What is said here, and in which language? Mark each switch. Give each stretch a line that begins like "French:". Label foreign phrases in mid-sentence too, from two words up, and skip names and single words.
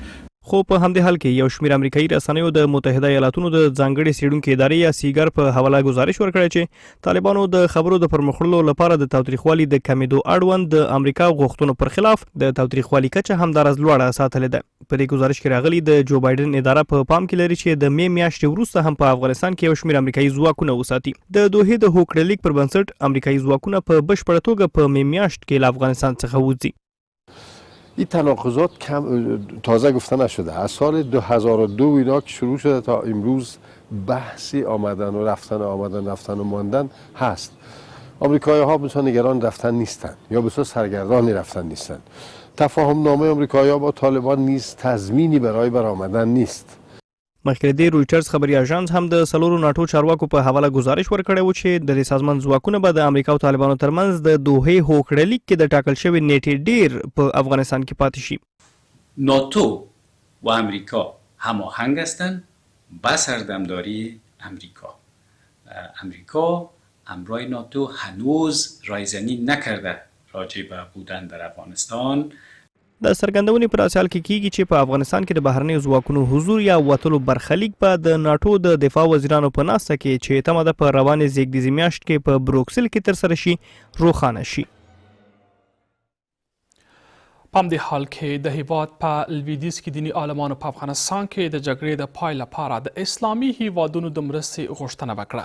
Pashto: خو په همدې حال کې یو شمېر امریکایي رسنیو د متحده ایالاتونو د ځانګړې څېړونکې ادارې یا سیګار په حواله ګزارش ورکړی چې طالبانو د خبرو د پرمخ وړلو لپاره د تاوتریخوالي د کمېدو اړوند د امریکا غوښتنو پر خلاف د تاوتریخوالي کچه همدارس لوړه ساتلې ده. په دې ګزارش کې راغلي د جو بایدن اداره په پام کې لري چې د مې میاشتې وروسته هم په افغانستان کې یو شمېر امریکایي ځواکونه وساتي. د دوحې د هوکړه لیګ پر بنسټ امریکایي ځواکونه په بشپړه توګه په مې میاشت کې له افغانستان څخه وځي.
Persian: این تناقضات تازه گفته نشده. از سال 2002 اینا که شروع شده تا امروز بحثی آمدن و رفتن رفتن و ماندن هست. آمریکایی ها بسیار نگران رفتن نیستن یا بسیار سرگردانی رفتن نیستن. تفاهم نامه آمریکایی ها با طالبان نیز تضمینی برای برآمدن نیست.
Pashto: مخکې د رویټرز خبري اژانس هم د سلورو ناټو چارواکو په حواله ګزارش ورکړی و چې د دې سازمان ځواکونه به د امریکا او طالبانو ترمنځ د دوحې هوکړه لیګ کې د ټاکل شوې نیټې ډیر په افغانستان کې پاتې شي.
Persian: ناتو و امریکا هماهنگ هستند با سردمداری امریکا. امریکا همراه ناتو هنوز رایزنی نکرده راجع به بودن در افغانستان.
Pashto: د څرګندونې پر اساس کې کیږي چې په افغانستان کې د بهرنیو ځواکونو حضور یا وتلو برخلیک به د ناټو د دفاع وزیرانو په ناسته کې چې تمه ده په روانې زیږدیزې میاشت کې په بروکسل کې ترسره شي روښانه شي. په همدې حال کې د هیواد په لویدیځ کې دیني عالمانو په افغانستان کې د جګړې د پای لپاره د اسلامي هیوادونو د مرستې غوښتنه وکړه.